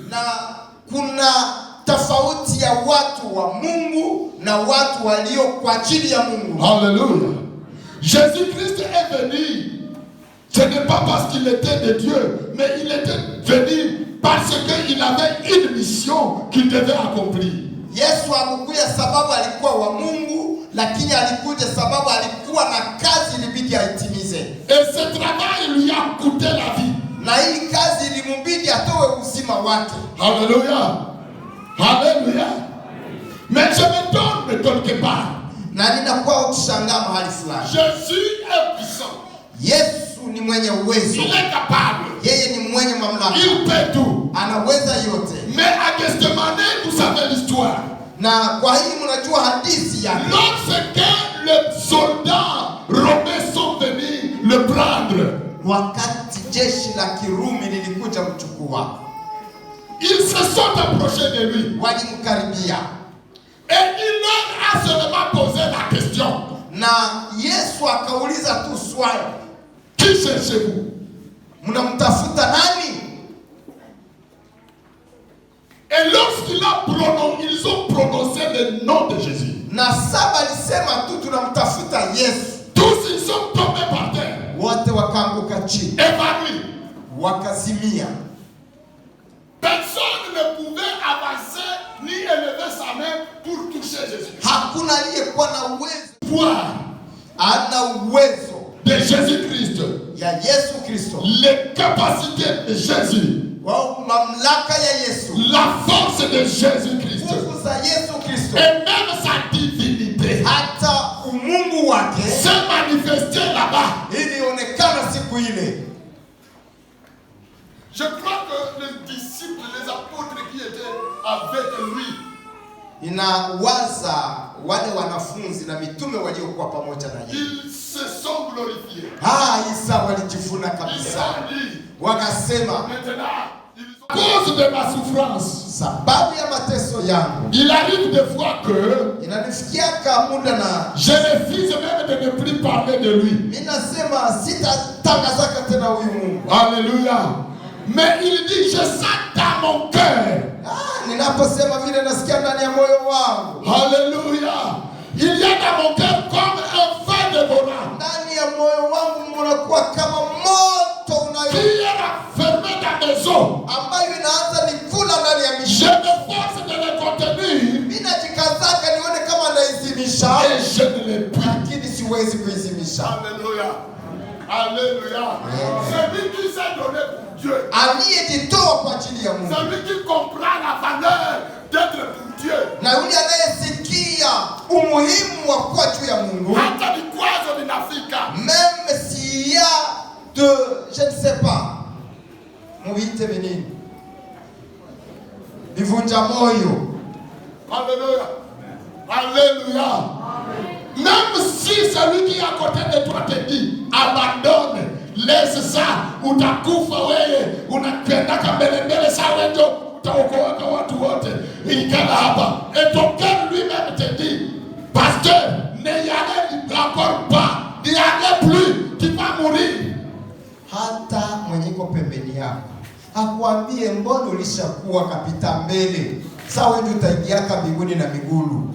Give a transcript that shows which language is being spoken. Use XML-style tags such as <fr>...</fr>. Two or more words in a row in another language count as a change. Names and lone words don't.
<sw>Na kuna tofauti ya watu wa Mungu na watu walio kwa ajili ya Mungu.</sw> <fr>Alléluia. Jésus-Christ est venu. Ce n'est pas parce qu'il était de Dieu, mais il était venu parce qu'il avait une mission qu'il devait accomplir.</fr> <sw>Yesu alikuja sababu alikuwa wa Mungu, lakini alikuja sababu alikuwa na kazi ilibidi aitimize.</sw> <fr>Et ce travail lui a coûté la vie.</fr> <sw>Na hii kazi ilimbidi atoe uzima wake.</sw> <fr>Alléluia. Alléluia. Mais je me donne quelque part.</fr> <sw>Na ninakuwa kushangaa mahali fulani.</sw> <fr>Jésus est puissant.</fr> <sw>Yesu ni mwenye uwezo.</sw> <fr>Il est capable.</fr> <sw>Yeye ni mwenye mamlaka.</sw> <fr>Il peut tout.</fr> <sw>Anaweza yote.</sw> <fr>Mais à Gethsemane, vous savez l'histoire.</fr> <sw>Na kwa hii mnajua hadithi yake.</sw> <fr>Lorsque les soldats romains sont venus le prendre,</fr> <sw>wakati jeshi la Kirumi lilikuja kuchukua,</sw> <fr>ils se sont approchés de lui.</fr> <sw>Walimkaribia.</sw> <fr>Et il leur a seulement posé la question.</fr> <sw>Na Yesu akauliza tu swali.</sw> <fr>Qui cherchez-vous?</fr> <sw>Mnamtafuta nani?</sw> <fr>Et lorsqu'ils ont prononcé le nom de Jésus,</fr> <sw>na saba alisema tu tunamtafuta Yesu,</sw> <fr>tous ils sont tombés par terre,</fr> <sw>wote wakaanguka chini,</sw> <fr>évanouis,</fr> <sw>wakazimia.</sw> <fr>ne pouvait avancer ni élever sa main pour toucher Jésus.</fr> <sw>Hakuna aliyekuwa na uwezo.</sw> <fr>Pouvoir.</fr> <sw>Ana uwezo</sw> <fr>De Jésus-Christ.</fr> <sw>Ya Yesu Kristo.</sw> <fr>Les capacités de Jésus.</fr> <sw>Wa mamlaka ya Yesu.</sw> <fr>La force de Jésus-Christ.</fr> <sw>Nguvu za Yesu Kristo.</sw> <fr>Et même sa divinité.</fr> <sw>Hata umungu wake</sw> <fr>s'est manifesté là-bas.</fr> <sw>Ilionekana siku ile.</sw> <fr>Je crois que les disciples, les apôtres qui étaient avec lui,</fr> <sw>inawaza wale wanafunzi na mitume waliokuwa pamoja na yeye,</sw> <fr>ils se sont glorifiés.</fr> <sw>Isa walijifuna kabisa. Wakasema,</sw> <fr>à cause de ma souffrance,</fr> <sw>sababu ya mateso yangu,</sw> <fr>il arrive des fois que</fr> <sw>inanifikiaka muda na</sw> <fr>je refuse même de ne plus parler de lui.</fr> <sw>Ninasema sitatangazaka tena huyu Mungu.</sw> <fr>Alléluia. Mais il dit, je sens dans mon cœur.</fr> <sw>Ninaposema vile nasikia ndani ya moyo wangu.</sw> <fr>Alléluia. Il y a dans mon cœur comme un feu dévorant.</fr> <sw>Ndani ya moyo wangu mnakuwa kama moto unayo.</sw> <fr>Qui est fermé dans mes os.</fr> <sw>Ambayo inaanza nikula ndani ya mishipa.</sw> <fr>Je me force de le contenir.</fr> <sw>Ninajikazaka nione kama naizimisha.</sw> <fr>Et je ne l'ai plus.</fr> <sw>Lakini siwezi kuizimisha.</sw> <fr>Alléluia. Alléluia. Celui qui s'est donné pour Dieu.</fr> <sw>Aliyejitoa kwa ajili ya Mungu.</sw> <fr>Celui qui comprend la valeur d'être pour Dieu.</fr> <sw>Na yule anayesikia umuhimu wa kuwa juu ya Mungu. Hata vikwazo vinafika.</sw> <fr>Même s'il y a de, je ne sais pas,</fr> <sw>muite venini, vivunja moyo.</sw> <fr>Alléluia. Alléluia. Même si celui qui est à côté de toi te dit, abandonne, laisse ça,</fr> <sw>utakufa wewe, unapendaka mbele saa wewe utaokoa watu wote, ikala hapa.</sw> <fr>Et ton cœur lui-même te dit, pasteur, ne y allez encore pas, n'y allez plus, tu vas mourir.</fr> <sw>Hata mwenye iko pembeni yako akwambie, mbona ulishakuwa kapita mbele, sasa wewe utaingiaka mbinguni na migulu.</sw>